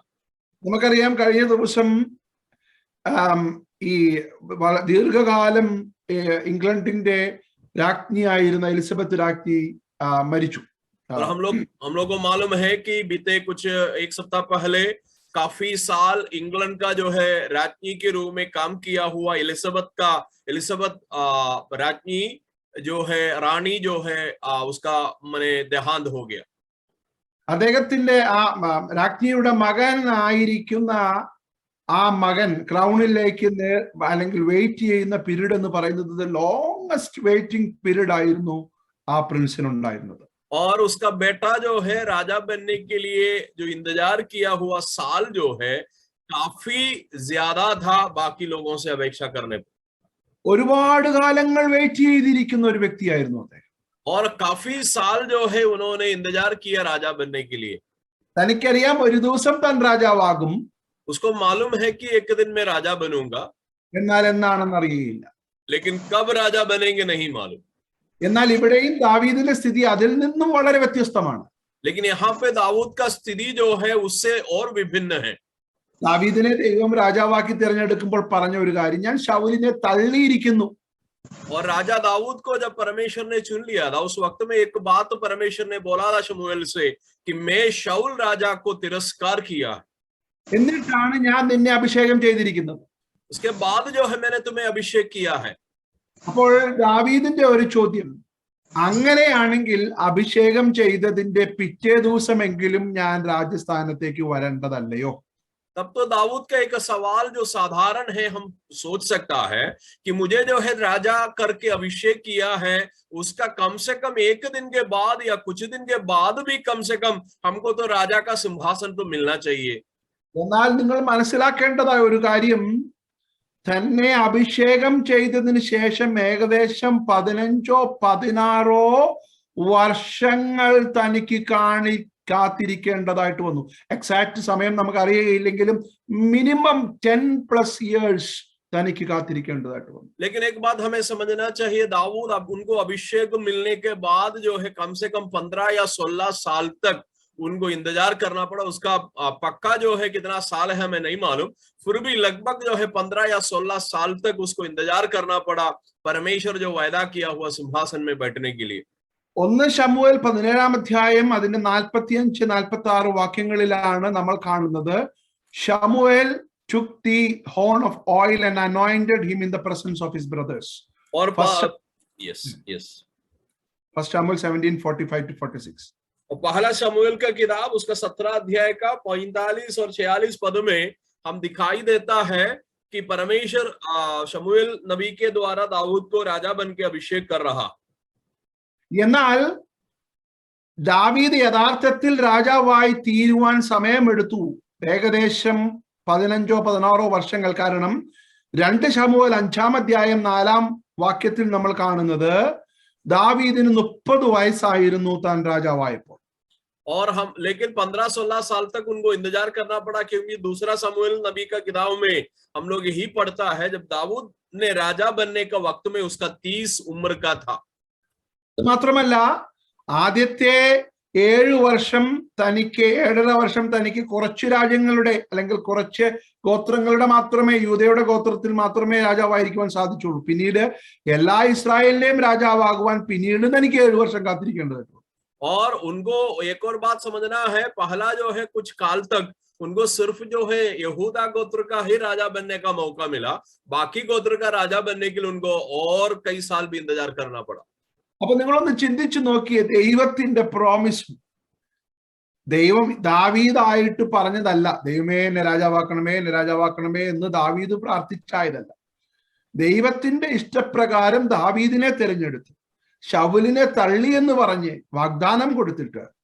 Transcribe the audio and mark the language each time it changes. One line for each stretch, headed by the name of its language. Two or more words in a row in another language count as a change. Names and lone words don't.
Malayalam: നമുക്കറിയാം, കഴിഞ്ഞ ദിവസം ഈ ദീർഘകാലം ഇംഗ്ലണ്ടിന്റെ രാജ്ഞിയായിരുന്ന എലിസബത്ത് രാജ്ഞി മരിച്ചു.
Hindi: और हम लोग को मालूम है कि बीते कुछ एक सप्ताह पहले काफी साल इंग्लैंड का जो है राज्ञी के रूप में काम किया हुआ एलिजाबेथ राज्ञी जो है रानी जो है उसका माने देहांत हो गया.
Malayalam: അദ്ദേഹത്തിന്റെ ആ രാജ്ഞിയുടെ മകനായിരിക്കുന്ന ആ മകൻ ക്രൗണിലേക്ക് അല്ലെങ്കിൽ വെയിറ്റ് ചെയ്യുന്ന പീരീഡ് എന്ന് പറയുന്നത്
English: longest waiting period
Malayalam: ആയിരുന്നു ആ പ്രിൻസിനുണ്ടായിരുന്നത്.
Hindi: और उसका बेटा जो है राजा बनने के लिए जो इंतजार किया हुआ साल जो है काफी ज्यादा था बाकी लोगों से अपेक्षा करने पर.
Malayalam: ഒരുപാട് കാലങ്ങൾ വെയിറ്റ് ചെയ്തിരിക്കുന്ന ഒരു വ്യക്തിയായിരുന്നു അദ്ദേഹം.
Hindi: और काफी साल जो है उन्होंने इंतजार किया राजा बनने के लिए.
Malayalam: തനിക്കറിയാം ഒരു ദിവസം താൻ രാജാവാകും,
Hindi: उसको मालूम है कि एक दिन मैं राजा बनूंगा,
Malayalam: എന്നാൽ എന്നാണെന്ന് അറിയില്ല.
Hindi: लेकिन कब राजा बनेंगे नहीं मालूम.
Malayalam: എന്നാൽ ഇവിടെയും ദാവീദിന്റെ സ്ഥിതി അതിൽ നിന്നും വളരെ വ്യത്യസ്തമാണ്.
Hindi: लेकिन यहाँ पे दाऊद का स्थिति जो है उससे और विभिन्न है.
Malayalam: ദാവീദിനെ ദൈവം രാജാവാക്കി തിരഞ്ഞെടുക്കുമ്പോൾ പറഞ്ഞ ഒരു കാര്യം, ഞാൻ ശൗലിനെ തള്ളിയിരിക്കുന്നു.
Hindi: और राजा दाऊद को जब परमेश्वर ने चुन लिया था उस वक्त में एक बात परमेश्वर ने बोला था शमूएल से कि मैं शाऊल राजा को तिरस्कार किया,
Malayalam: എന്നിട്ടാണ് ഞാൻ നിന്നെ അഭിഷേകം ചെയ്തിരിക്കുന്നത്.
Hindi: उसके बाद जो है मैंने तुम्हें अभिषेक किया है.
Malayalam: അപ്പോൾ ദാവീദിന്റെ ഒരു ചോദ്യം, അങ്ങനെയാണെങ്കിൽ അഭിഷേകം ചെയ്തതിന്റെ പിറ്റേ ദിവസമെങ്കിലും ഞാൻ രാജസ്ഥാനത്തേക്ക് വരേണ്ടതല്ലയോ?
Hindi: तब तो दाऊद का एक सवाल जो साधारण है हम सोच सकता है कि मुझे जो है राजा करके अभिषेक किया है, उसका कम से कम एक दिन के बाद या कुछ दिन के बाद भी कम से कम हमको तो राजा का सिंहासन तो मिलना चाहिए.
Malayalam: എന്നാൽ നിങ്ങൾ മനസ്സിലാക്കേണ്ടതായ ഒരു കാര്യം, തന്നെ അഭിഷേകം ചെയ്തതിന് ശേഷം ഏകദേശം 15-16 വർഷങ്ങൾ തനിക്ക് കാത്തിരിക്കേണ്ടതായിട്ട് വന്നു. എക്സാക്ട് സമയം നമുക്ക് അറിയുകയില്ലെങ്കിലും മിനിമം 10+ years തനിക്ക് കാത്തിരിക്കേണ്ടതായിട്ട് വന്നു.
Hindi: लेकिन एक बात हमें समझना चाहिए, दाऊद अब उनको अभिषेक मिलने के बाद जो है कम से कम 15 या 16 साल तक उनको इंतजार करना पड़ा. उसका पक्का जो है कितना साल है हमें नहीं मालूम, फिर भी लगभग जो है 15 या 16 साल तक उसको इंतजार करना पड़ा परमेश्वर जो वायदा किया हुआ सिंहासन में बैठने के लिए.
Malayalam: 1 ശമൂവേൽ 17-ാം അധ്യായം അതിന്റെ 45-46 വാക്യങ്ങളിലാണ് നമ്മൾ കാണുന്നത്, ശമൂവേൽ
English: took the horn of oil and anointed him in the presence of his brothers.
Hindi: और First Samuel 17:45-46. और पहला शमूएल का किताब उसका 17 अध्याय का 45 और 46 पद में हम दिखाई देता है कि परमेश्वर शमूएल नबी के द्वारा दाऊद को राजा बन के अभिषेक कर रहा.
Malayalam: എന്നാൽ ദാവീദ് യഥാർത്ഥത്തിൽ രാജാവായി തീരുവാൻ സമയമെടുത്തു, ഏകദേശം 15-16 വർഷങ്ങൾ. കാരണം 2 ശമൂവേൽ 5-ാം അധ്യായം 4-ാം വാക്യത്തിൽ നമ്മൾ കാണുന്നത് ദാവീദിന് 30 വയസ്സായിരുന്നു താൻ രാജാവായപ്പോൾ.
Hindi: और हम लेकिन 15-16 साल तक उनको इंतजार करना पड़ा, क्योंकि दूसरा शमूएल नबी का किताब में हम लोग यही पढ़ता है जब दाऊद ने राजा बनने का वक्त में उसका 30 उम्र का था।
Malayalam: മാത്രമല്ല ആദ്യത്തെ 7 വർഷം തനിക്ക് 7.5 വർഷം തനിക്ക് കുറച്ച് രാജ്യങ്ങളുടെ അല്ലെങ്കിൽ കുറച്ച് ഗോത്രങ്ങളുടെ മാത്രമേ, യൂദയുടെ ഗോത്രത്തിൽ മാത്രമേ രാജാവായിരിക്കുവാൻ സാധിച്ചുള്ളൂ. പിന്നീട് എല്ലാ ഇസ്രായേലിന്റെയും രാജാവാകുവാൻ പിന്നീട് തനിക്ക് 7 വർഷം കാത്തിരിക്കേണ്ടതായിരുന്നു.
Hindi: और उनको एक और बात समझना है, पहला जो है कुछ काल तक उनको सिर्फ जो है यहूदा गोत्र का ही राजा बनने का मौका मिला, बाकी गोत्र का राजा बनने के लिए उनको और कई साल भी इंतजार करना पड़ा।
Malayalam: അപ്പൊ നിങ്ങളൊന്ന് ചിന്തിച്ചു നോക്കിയേ, ദൈവത്തിന്റെ പ്രോമിസ് ദൈവം ദാവീദായിട്ട് പറഞ്ഞതല്ല. ദൈവമേ എന്നെ രാജാവാക്കണമേ, എന്നെ രാജാവാക്കണമേ എന്ന് ദാവീദ് പ്രാർത്ഥിച്ചായതല്ല. ദൈവത്തിന്റെ ഇഷ്ടപ്രകാരം ദാവീദിനെ തിരഞ്ഞെടുത്തു, ശൗലിനെ തള്ളി എന്ന് പറഞ്ഞ് വാഗ്ദാനം കൊടുത്തിട്ട്